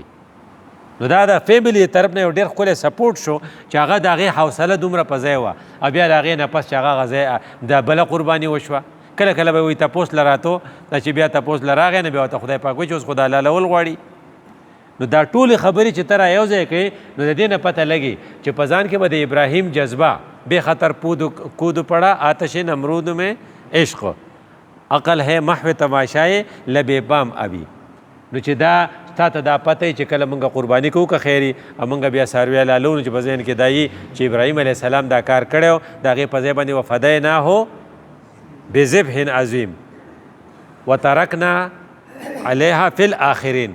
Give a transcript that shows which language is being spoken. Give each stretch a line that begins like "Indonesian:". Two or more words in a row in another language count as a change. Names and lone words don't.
Pashto: نو دا د فیملي طرف نه یو ډېر ښکلی سپورټ شو چې هغه د هغې حوصله دومره په ځای وه او بیا د هغې نه پس چې هغه ځای د بله قرباني وشوه. کله کله به وایي تپوس له راتو چې بیا تپوس له راغی نه بیا ورته خدای پاک وایي چې اوس خو دا حلالول غواړي. نو دا ټولې خبرې چې ته را یو ځای کوې نو د دې نه پته لګي چې په ځان کې به د ابراهیم جذبه
Urdu: بے خطر کود پڑا آتش نمرود میں عشق، عقل ہے محو تماشائے لبے بام ابھی.
Pashto: نو چې دا تا ته دا پته چې کله مونږ قرباني کوو که خیري او مونږ بیا څاروي حلالو نو چې په ذهن کې دا یي چې ابراهیم علیه السلام دا کار کړی و د هغې په ځای باندې
Arabic: وفدیناه بذبح عظیم وترکنا علیها فی الاخرین.